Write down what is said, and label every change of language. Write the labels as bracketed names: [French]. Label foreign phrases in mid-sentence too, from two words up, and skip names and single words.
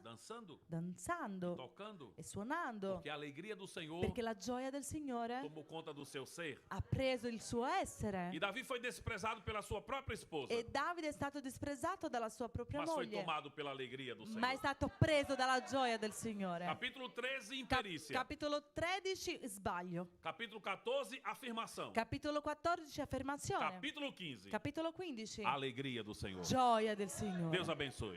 [Portuguese] Dançando, [Italian] Danzando [Portuguese] tocando, [Italian] e suonando. [Portuguese] porque a alegria do Senhor [Italian] Perché la gioia del Signore [Portuguese] tomou conta do seu ser. [Italian] ha preso il suo essere. [Portuguese] E Davi foi desprezado pela sua própria esposa, [Italian] E Davide è stato disprezzato dalla sua propria [Portuguese] mas foi [Italian] moglie, [Portuguese] tomado pela alegria do [Italian] ma è [Portuguese] Senhor. [Italian] stato preso dalla gioia del Signore. [Portuguese] Capítulo 13, imperícia. [Italian] Capitolo 13, sbaglio. [Portuguese] Capítulo 14, afirmação. [Italian] Capitolo 14, affermazione. [Portuguese] Capítulo 15, [Italian] Capitolo 15, [Portuguese] alegria do Senhor. [Italian] gioia del Signore. [Portuguese] Deus abençoe.